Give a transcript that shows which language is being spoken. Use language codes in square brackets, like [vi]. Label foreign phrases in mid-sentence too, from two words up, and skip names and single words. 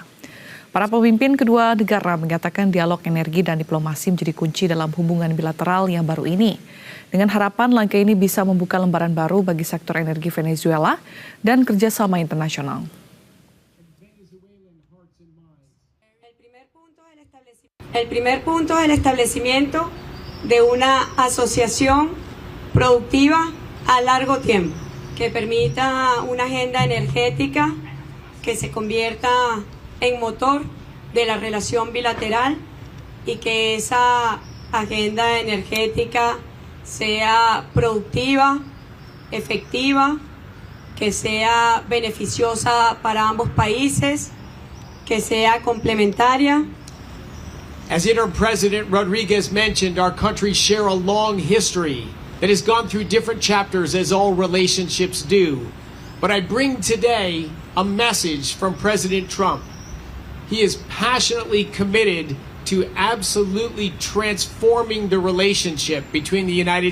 [id] Para pemimpin kedua negara mengatakan dialog energi dan diplomasi menjadi kunci dalam hubungan bilateral yang baru ini. Dengan harapan langkah ini bisa membuka lembaran baru bagi sektor energi Venezuela dan kerjasama internasional. [es] El primer punto es el establecimiento de una asociación productiva a largo tiempo que permita una agenda energética que se convierta en motor de la relación bilateral y que esa agenda energética sea productiva, efectiva, que sea beneficiosa para ambos países, que sea complementaria. [en] As Interim President Rodriguez mentioned, our countries share a long history that has gone through different chapters as all relationships do. But I bring today a message from President Trump. He is passionately committed to absolutely transforming the relationship between the United